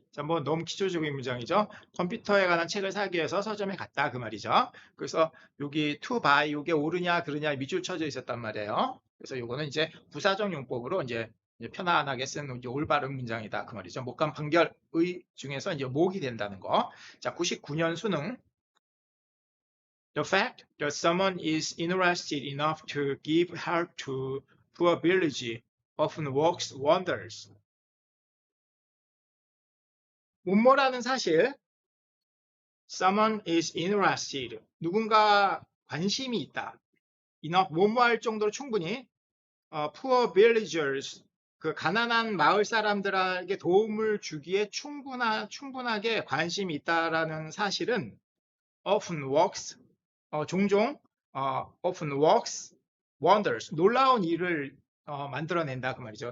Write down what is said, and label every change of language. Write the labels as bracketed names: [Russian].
[Korean] 자, 뭐 너무 기초적인 문장이죠. 컴퓨터에 관한 책을 사기 위해서 서점에 갔다 그 말이죠. 그래서 여기 to buy, 이게 옳으냐 그르냐 밑줄 쳐져 있었단 말이에요. 그래서 요거는 이제 부사적 용법으로 이제 편안하게 쓴 이제 올바른 문장이다 그 말이죠. 목감 판결의 중에서 이제 목이 된다는 거. 자, 99년 수능. [English] The fact that someone is interested enough to give help to poor village often works wonders. [Korean] 뭐뭐라는 사실, someone is interested, 누군가 관심이 있다. enough, 뭐뭐할 정도로 충분히, poor villagers, 가난한 마을 사람들에게 도움을 주기에 충분하게 관심이 있다라는 사실은 often works, 종종 often works wonders, 놀라운 일을 만들어낸다 그 말이죠.